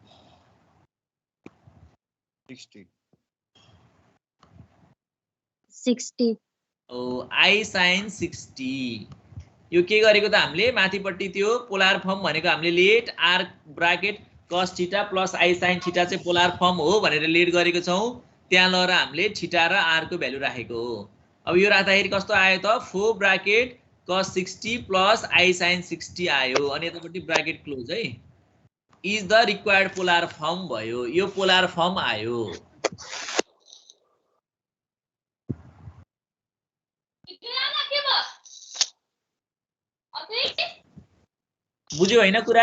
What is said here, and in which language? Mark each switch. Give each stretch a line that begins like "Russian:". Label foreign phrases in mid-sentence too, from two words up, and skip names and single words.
Nepali: 60. ओ आई sin 60 यो के गरेको त हामीले माथिपट्टि त्यो
English: polar form
Nepali: भनेको हामीले
English: let r bracket cos theta plus i sin theta
Nepali: चाहिँ
English: polar form
Nepali: हो भनेर लेट गरेको छौं। त्यहाँ लगेर हामीले थीटा र r को भ्यालु राखेको हो। अब यो राख्दाखेरि कस्तो आयो त
English: 4 bracket cos 60 plus i sin 60
Nepali: आयो अनि यतापट्टि
English: bracket close
Nepali: है।
English: is the required polar form भयो।
Nepali: यो
English: polar form
Nepali: आयो। बुझ्यो हैन कुरा?